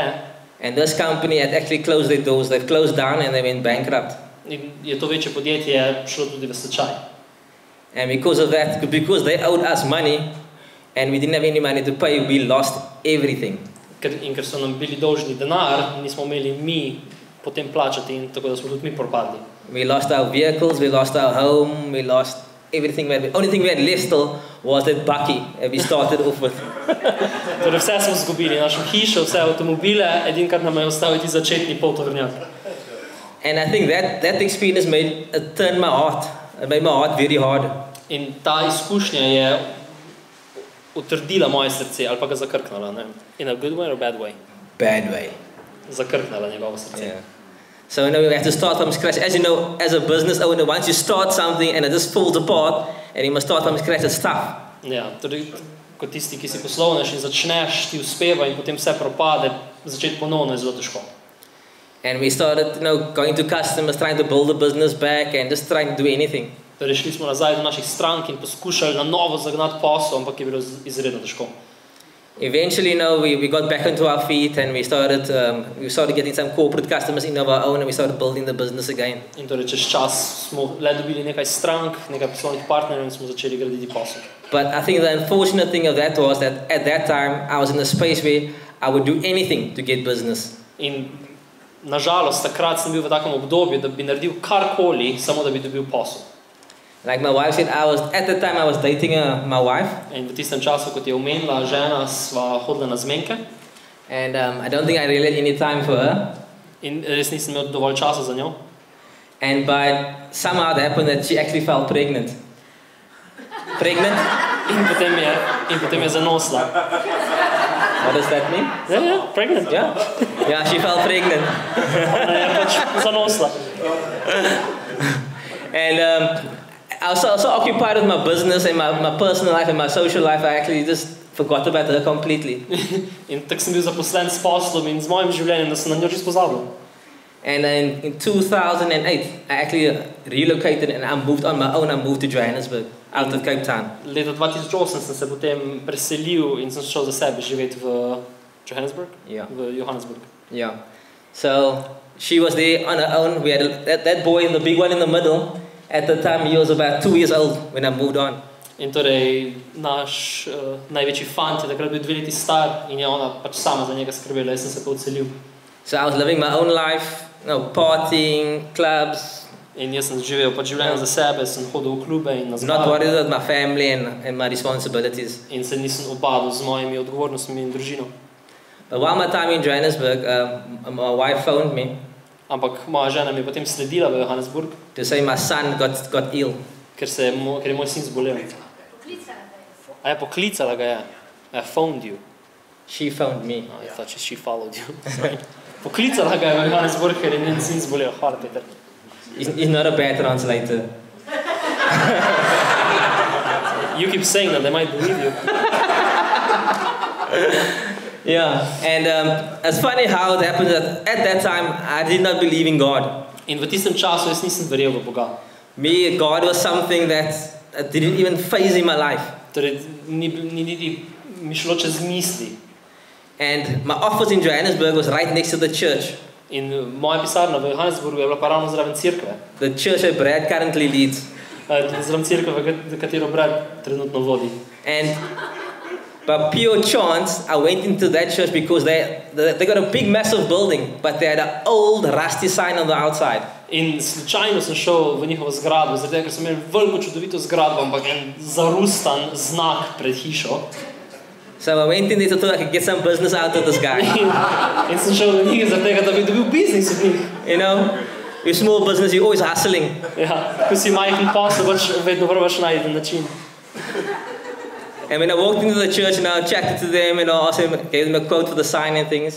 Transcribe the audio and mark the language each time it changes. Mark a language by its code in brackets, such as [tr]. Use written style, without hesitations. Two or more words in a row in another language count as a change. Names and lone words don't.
[en] And this company had actually closed their doors. They've closed down and they went bankrupt. [sl] in je to večje podjetje šlo tudi v stečaj. [en] And because of that, because they owed us money and we didn't have any money to pay, we lost everything. [sl] Ker so nam bili dolžni denar, nismo imeli mi potem plačati in tako da smo tudi mi propadli. [en] We lost our vehicles, we lost our home, we lost everything. The only thing we had left still was that bucky that we started off with. [sl] Torej vse smo izgubili, našo hišo, vse avtomobile, edino kar nam je ostalo ti začetni poltovrnjak. [en] And I think that experience turned my heart. It made my heart very hard. [sl] In ta izkušnja je utrdila moje srce ali pa ga zakrknala, ne? [en] In a good way or bad way? Bad way. [sl] Zakrknala njegovo srce. [en] Yeah. So we have to start from scratch. As you know, as a business owner, once you start something and it just falls apart and you must start from scratch, it's tough. [sl] Ja, torej kot tisti, ki si poslovnež in začneš, ti uspeva in potem vse propade, začeti ponovno je zelo težko. [en] And we started, going to customers, trying to build the business back and just trying to do anything. [sl] Torej šli smo nazaj do naših strank in poskušali na novo zagnati posel, ampak je bilo izredno težko. [en] Eventually, we got back onto our feet and we started getting some corporate customers in of our own and we started building the business again. [sl] In torej čez čas smo le dobili nekaj strank, nekaj poslovnih partnerjev in smo začeli graditi posel. [en] But I think the unfortunate thing of that was that at that time I was in a space where I would do anything to get business. [sl] In nažalost, takrat sem bil v takem obdobju, da bi naredil karkoli, samo da bi dobil posel. [en] Like my wife said, at the time I was dating my wife. [sl] In v tistem času, kot je omenila žena, sva hodila na zmenke. [en] And I don't think I really had any time for her. [sl] In res nisem imel dovolj časa za njo. [en] But somehow it happened that she actually fell pregnant. Pregnant? [sl] In potem je zanosla. [en] What does that mean? [sl] Ja, pregnant. [en] Yeah. Yeah, she fell pregnant. [sl] Ona je pač zanosla. [en] And I was so occupied with my business and my personal life and my social life, I actually just forgot about her completely. [sl] In tako sem bil zaposlen s poslom in z mojim življenjem, da sem na njo čisto pozabil. [en] And in 2008, I actually relocated and I moved on my own. I moved to Johannesburg, out of Cape Town. [sl] Leta 2008 sem se potem preselil in sem šel za sebe živeti v Johannesburg? [en] Yeah. [sl] V Johannesburg. [en] Yeah. So she was there on her own. We had that boy, the big one in the middle. At the time, he was about 2 years old when I moved on. [sl] In torej naš največji fant je takrat bil 2 leti star in je ona pač sama za njega skrbela, jaz sem se pa odselil. [en] So I was living my own life, partying, clubs. [sl] In jaz sem živel pač življenje za sebe, sem hodil v klube in na [en] Not worried about my family and my responsibilities. [sl] In se nisem obadal z mojimi odgovornostmi in družino. [en] But while my time in Johannesburg, my wife phoned me. [sl] Ampak moja žena mi je potem sledila v Johannesburg. [en] To say my son got ill. [sl] Ker je moj sin zbolel. A je poklicala ga je? [en] I phoned you. She phoned me. I thought she followed you. [sl] Poklicala ga je v Johannesburg, ker je njen sin zbolel. Hvala, Peter. [en] He's not a bad translator. You keep saying that, they might believe you. Yeah, and it's funny how it happened that at that time I did not believe in God. [sl] In v tistem času jaz nisem verjel v Boga. [en] me, God was something that didn't even phase in my life. [sl] Torej, ni niti mi šlo čez misli. [en] And my office in Johannesburg was right next to the church. [sl] In moja pisarna v Johannesburgu je bila pa ravno zraven cerkve. [en] The church that Brad currently leads. [sl] Zraven cerkve, katero Brad trenutno vodi. [en] And by pure chance, I went into that church because they got a big, massive building, but they had an old, rusty sign on the outside. [sl] In slučajno sem šel v njihovo zgradbo, zaradi tega, ker so imeli veliko čudovito zgradbo, ampak en zarustan znak pred hišo. [en] So I went in there so I could get some business out of this guy. [sl] In sem šel do njih zaradi tega, da bi dobil biznis od njih. [en] You know, you're small business, you're always hustling. [sl] Ja, ko si majhen posel, vedno probaš najti način. [en] And when I walked into the church, I chatted to them, asked them, gave them a quote for the sign and things.